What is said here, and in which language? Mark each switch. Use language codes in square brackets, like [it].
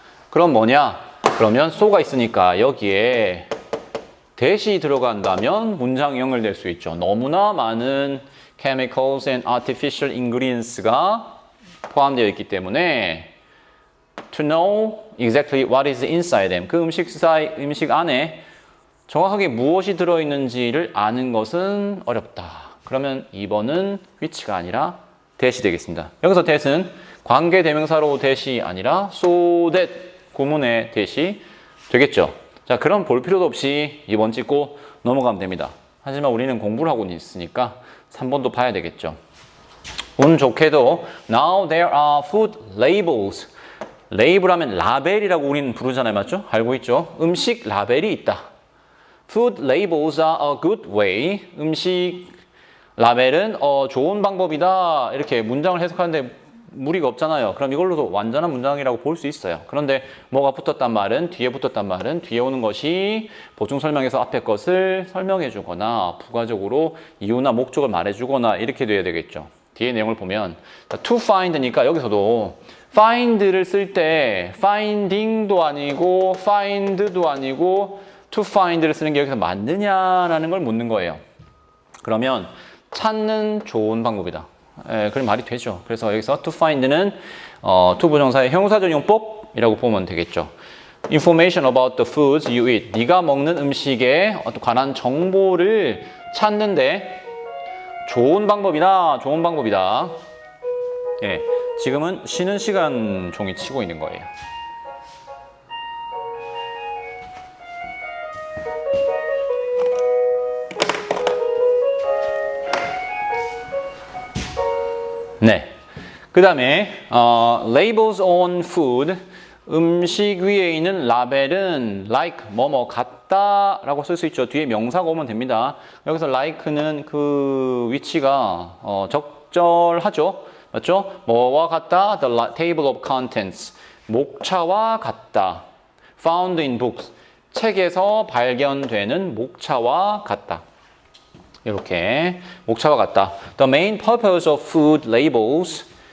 [ko] 그럼 뭐냐? 그러면 so가 있으니까 여기에 that이 들어간다면 문장이 연결될 수 있죠. 너무나 많은 [en] chemicals and artificial ingredients가 [ko] 포함되어 있기 때문에 [en] to know exactly what is inside them. [ko] 그 음식 안에 정확하게 무엇이 들어있는지를 아는 것은 어렵다. 그러면 2번은 which가 아니라 that이 되겠습니다. 여기서 that은 관계대명사로 that이 아니라 so that 구문의 that이 되겠죠. 자, 그럼 볼 필요도 없이 2번 찍고 넘어가면 됩니다. 하지만 우리는 공부를 하고 있으니까 3번도 봐야 되겠죠. 운 좋게도 [en] now there are food labels. [ko] 레이블 하면 라벨이라고 우리는 부르잖아요. 맞죠? 알고 있죠? 음식 라벨이 있다. [en] Food labels are a good way. [ko] 음식 라벨은 좋은 방법이다. 이렇게 문장을 해석하는데 무리가 없잖아요. 그럼 이걸로도 완전한 문장이라고 볼 수 있어요. 그런데 뭐가 붙었단 말은, 뒤에 붙었단 말은 뒤에 오는 것이 보충 설명에서 앞에 것을 설명해 주거나 부가적으로 이유나 목적을 말해 주거나 이렇게 돼야 되겠죠. 뒤에 내용을 보면 to find니까 여기서도 find를 쓸 때 finding도 아니고 find도 아니고 to find를 쓰는 게 여기서 맞느냐라는 걸 묻는 거예요. 그러면 찾는 좋은 방법이다. 그럼 말이 되죠. 그래서 여기서 to find는 to 부정사의 형용사전용법이라고 보면 되겠죠. [en] Information about the foods you eat. [ko] 네가 먹는 음식에 관한 정보를 찾는데 좋은 방법이다. 예, 지금은 쉬는 시간 종이 치고 있는 거예요. 네. 그 다음에 [en] labels on food. [ko] 음식 위에 있는 라벨은 like 뭐뭐 같다 라고 쓸 수 있죠. 뒤에 명사가 오면 됩니다. 여기서 like는 그 위치가 적절하죠. 맞죠? 뭐와 같다? [en] The table of contents. [ko] 목차와 같다. [en] Found in books. [ko] 책에서 발견되는 목차와 같다. 이렇게 목차와 같다. [en] The main purpose of food labels.